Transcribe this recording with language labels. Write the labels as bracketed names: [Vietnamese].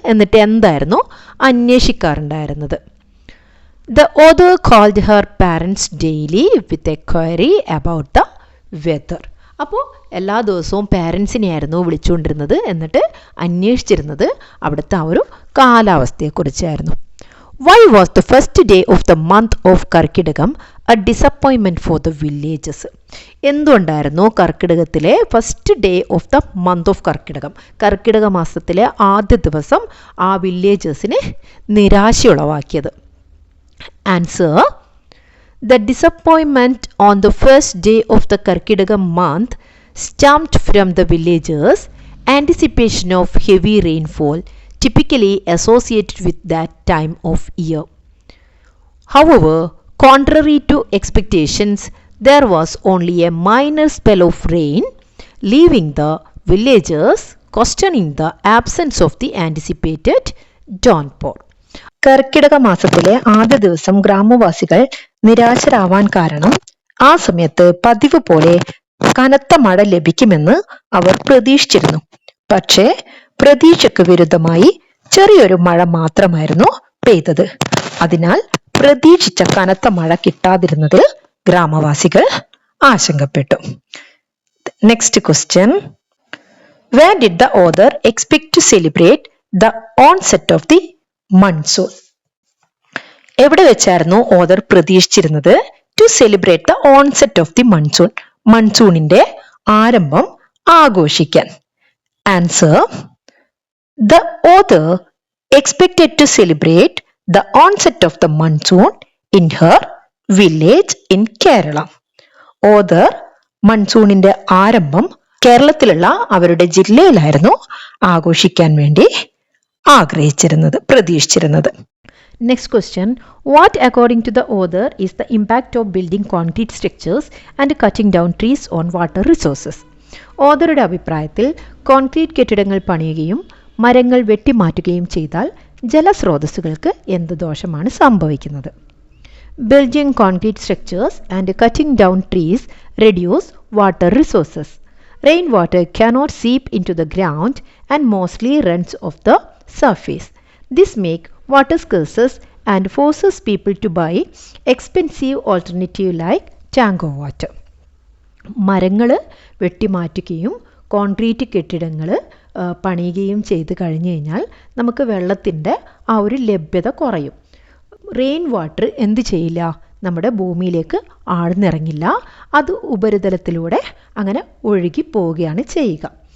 [Malayalam] എന്നിട്ട് എന്തായിരുന്നു അന്വേഷിക്കാറുണ്ടായിരുന്നത്? [English] The author called her parents daily with a query about the weather. [Malayalam] അപ്പോൾ എല്ലാ ദിവസവും പാരൻസിനെയായിരുന്നു വിളിച്ചുകൊണ്ടിരുന്നത്, എന്നിട്ട് അന്വേഷിച്ചിരുന്നത് അവിടുത്തെ ആ ഒരു കാലാവസ്ഥയെക്കുറിച്ചായിരുന്നു. [English] Why was the first day of the month of Karkidagam a disappointment for the villages? [Malayalam] എന്തുകൊണ്ടായിരുന്നു കർക്കിടകത്തിലെ [English] first day of the month of Karkidakam, [Malayalam] കർക്കിടക മാസത്തിലെ ആദ്യ ദിവസം ആ വില്ലേജേഴ്സിന് നിരാശയുളവാക്കിയത്? [English] Answer: The disappointment on the first day of the Karkidagam month stemmed from the villagers' anticipation of heavy rainfall typically associated with that time of year. However, contrary to expectations, there was only a minor spell of rain leaving the villagers questioning the absence of the anticipated downpour. [Malayalam] കർക്കിടക മാസത്തിലെ ആദ്യ ദിവസം ഗ്രാമവാസികൾ നിരാശരാവാൻ കാരണം ആ സമയത്ത് പതിവ് പോലെ കനത്ത മഴ ലഭിക്കുമെന്ന് അവർ പ്രതീക്ഷിച്ചിരുന്നു. പക്ഷേ പ്രതീക്ഷയ്ക്ക് വിരുദ്ധമായി ചെറിയൊരു മഴ മാത്രമായിരുന്നു പെയ്തത്. അതിനാൽ പ്രതീക്ഷിച്ച കനത്ത മഴ കിട്ടാതിരുന്നതിൽ ഗ്രാമവാസികൾ ആശങ്കപ്പെട്ടു. [English] Next question. Where did the author expect to celebrate the onset of the monsoon? [Malayalam] എവിടെ വെച്ചായിരുന്നു author പ്രതീക്ഷിച്ചിരുന്നത് [English] To celebrate the onset of the monsoon? [Malayalam] മൺസൂണിന്റെ ആരംഭം ആഘോഷിക്കാൻ. Answer. [English] The author expected to celebrate the onset of the monsoon in her village in Kerala. [Malayalam] Author മൺസൂണിന്റെ ആരംഭം കേരളത്തിലുള്ള അവരുടെ ജില്ലയിലായിരുന്നു ആഘോഷിക്കാൻ വേണ്ടി ആഗ്രഹിച്ചിരുന്നത്, പ്രതീക്ഷിച്ചിരുന്നത്. [English] Next question. What according to the author is the impact of building concrete structures and cutting down trees on water resources? [Malayalam] ഓഥറുടെ അഭിപ്രായത്തിൽ concrete കെട്ടിടങ്ങൾ പണിയുകയും മരങ്ങൾ വെട്ടിമാറ്റുകയും ചെയ്താൽ ജലസ്രോതസ്സുകൾക്ക് എന്ത് ദോഷമാണ് സംഭവിക്കുന്നത്? [English] Building concrete structures and cutting down trees reduce water resources. Rainwater cannot seep into the ground and mostly runs off the surface. This makes water scarce and forces people to buy expensive alternative like tank water. [Malayalam] മരങ്ങൾ വെട്ടിമാറ്റുകയും concrete കെട്ടിടങ്ങൾ പണിയുകയും ചെയ്ത് കഴിഞ്ഞു കഴിഞ്ഞാൽ നമുക്ക് വെള്ളത്തിൻ്റെ ആ ഒരു ലഭ്യത കുറയും. റെയിൻ വാട്ടർ എന്ത് ചെയ്യില്ല, നമ്മുടെ ഭൂമിയിലേക്ക് ആഴ്ന്നിറങ്ങില്ല, അത് ഉപരിതലത്തിലൂടെ അങ്ങനെ ഒഴുകി പോവുകയാണ് ചെയ്യുക.